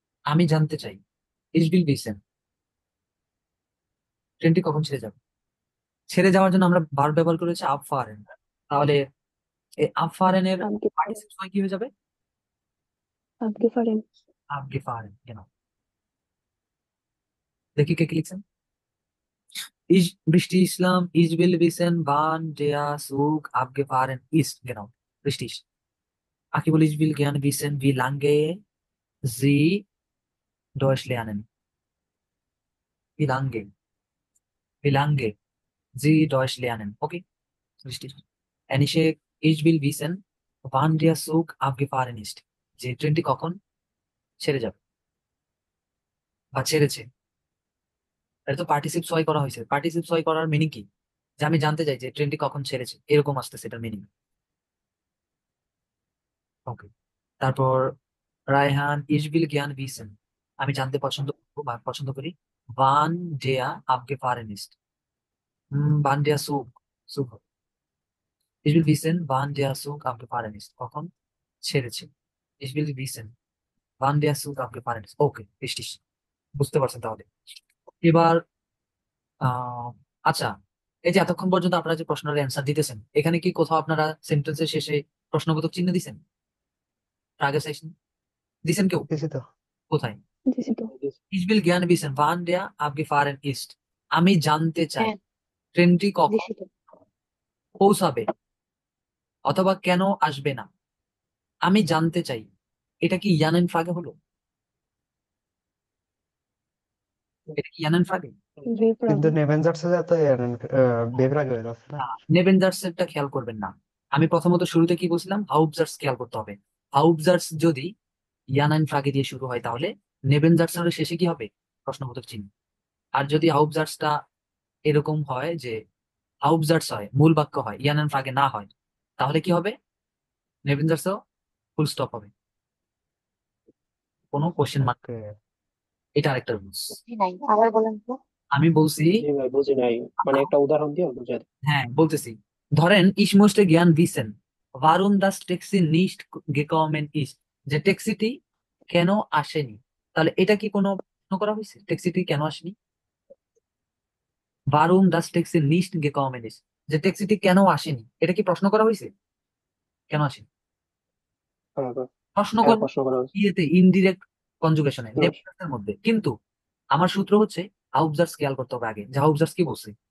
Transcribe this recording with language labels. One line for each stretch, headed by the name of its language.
Bangla: আমি জানতে চাই
German: ich will wissen,
Bangla: ট্রেনটি কখন ছেড়ে যাবে। ছেড়ে যাওয়ার জন্য আমরা ভার্ব ব্যবহার করেছি abfahren, তাহলে এই abfahren এর পার্টিসিপল হয় কি হয়ে যাবে?
German: Abgefahren.
Bangla: abgefahren, দেখি কে কি লিখছেন।
German: বৃষ্টি ইসলাম, ich will wissen, wann der Zug abgefahren ist. Genau, richtig. Akibul, ich will gerne wissen, wie lange Sie Deutsch lernen. Wie lange? Wie lange Sie Deutsch lernen. Okay, richtig. Anishe, ich will wissen, wann der Zug abgefahren ist.
Bangla: যে ট্রেনটি কখন ছেড়ে যাবে বা ছেড়েছে। এটা তো পার্টিসিপ সই করা হয়েছে। পার্টিসিপ সই করার মিনিং কি? যে আমি জানতে চাই যে ট্রেনটি কখন ছেড়েছে, এরকম আসতেছে এটার মিনিং। ওকে, তারপর Raihan,
German: ich will gern wissen,
Bangla: আমি জানতে পছন্দ করবো বা পছন্দ করি,
German: wann der abgefahren ist. wann der Zug, Zug হবে। ich will wissen, wann der Zug abgefahren ist,
Bangla: কখন ছেড়েছে।
German: ich will wissen, wann der Zug abgefahren ist.
Bangla: Okay, richtig, বুঝতে পারছেন তাহলে। এবার আহ আচ্ছা, এই যে এতক্ষণ পর্যন্ত আপনারা যে প্রশ্নের অ্যান্সার দিতেছেন, এখানে কি কোথাও আপনারা সেন্টেন্সের শেষে প্রশ্নবোধক চিহ্ন দিছেন? আগের সেশন দিছেন কেউ? দিছি তো। কোথায়? দিছি তো।
German: ich will gerne wissen, wann der abgefahren ist,
Bangla: আমি জানতে চাই হ্যাঁ ট্রেনটি কখন দিছি তো। পৌঁছাবে অথবা কেন আসবে না। আমি জানতে চাই, এটা কি ইয়ানেন ফ্রাগে হলো? এটা কি ইয়ানেন ফ্রাগে? কিন্তু নেভেনজার্সে তো বেভরাগ হয়ে যাচ্ছে না। নেবেনজার্সেরটা খেয়াল করবেন না। আমি প্রথমত শুরুতে কি বলছিলাম, হাউবজার্স খেয়াল করতে হবে। হাউবজার্স যদি ইয়ানাইন ফ্রাগে দিয়ে শুরু হয় তাহলে নেবেনজার্সের শেষে কি হবে? প্রশ্নবোধক চিহ্ন। আর যদি হাউবজার্সটা এরকম হয় যে হাউবজার্স হয়, মূল বাক্য হয়, ইয়ানাইন ফ্রাগে না হয়, তাহলে কি হবে? নেবেনজার্সও ফুল স্টপ হবে, কোনো কোশ্চেন মার্ক। ওকে, এটা আরেকটা রুলস। বুঝি নাই, আবার বলেন তো। আমি বলছি, জি ভাই বুঝি নাই, মানে একটা উদাহরণ দিয়ে বুঝাই দেন। হ্যাঁ বলতেছি, ধরেন
German: ich möchte gern wissen, warum das Taxi nicht gekommen ist,
Bangla: যে ট্যাক্সিটি কেন আসেনি। তাহলে এটা কি কোনো প্রশ্ন করা হয়েছে? ট্যাক্সিটি কেন আসেনি?
German: warum das Taxi nicht gekommen ist,
Bangla: যে ট্যাক্সিটি কেন আসেনি, এটা কি প্রশ্ন করা হয়েছে? কেন আসেনি হ্যাঁ, প্রশ্ন হ্যাঁ, করা প্রশ্ন করা হয়েছে। ইয়েতে, ইনডিরেক্ট কনজুগেশনে, হুম। নেবুলাসের মধ্যে। কিন্তু আমার সূত্র হচ্ছে হাউবজার্স খেয়াল করতে হবে আগে, যে হাউবজার্স কি বলছে।